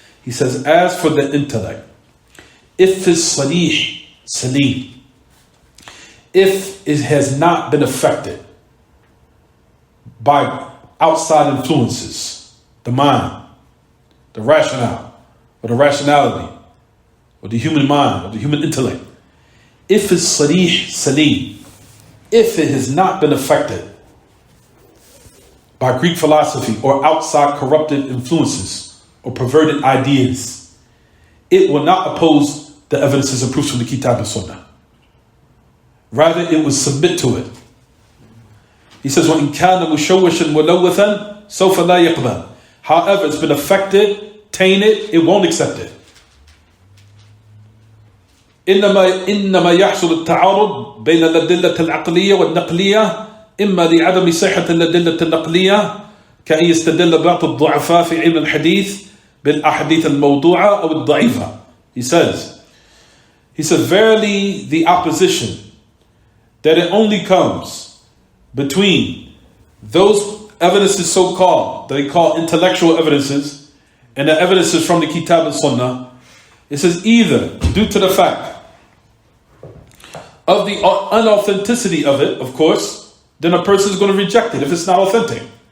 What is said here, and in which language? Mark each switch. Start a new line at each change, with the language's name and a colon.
English: He says, as for the intellect, if it's salih, salim, if it has not been affected by outside influences, the mind, the rationale, or the rationality, or the human mind, or the human intellect, if it's salih, salim, if it has not been affected by Greek philosophy or outside corrupted influences or perverted ideas, it will not oppose the evidences and proofs from the Kitab and Sunnah. Rather, it will submit to it. He says,
Arabic: وَإِنْ كَانَ مُشَوِّشًا مُلَوَّثًا سَوْفَ لَا يَقْبَلْ.
English: However, it's been affected, tainted, it won't accept it.
Arabic: إنما يحصل التعارض بين الأدلة العقلية والنقلية إما لعدم صحة الأدلة النقلية كأن يستدل بعض الضعفاء في علم الحديث بالأحاديث الموضوعة أو الضعيفة.
English: He says, verily the opposition, that it only comes between those evidences so-called, that they call intellectual evidences, and the evidences from the Kitab and Sunnah. It says either due to the fact of the unauthenticity of it, of course, then a person is going to reject it if it's not authentic.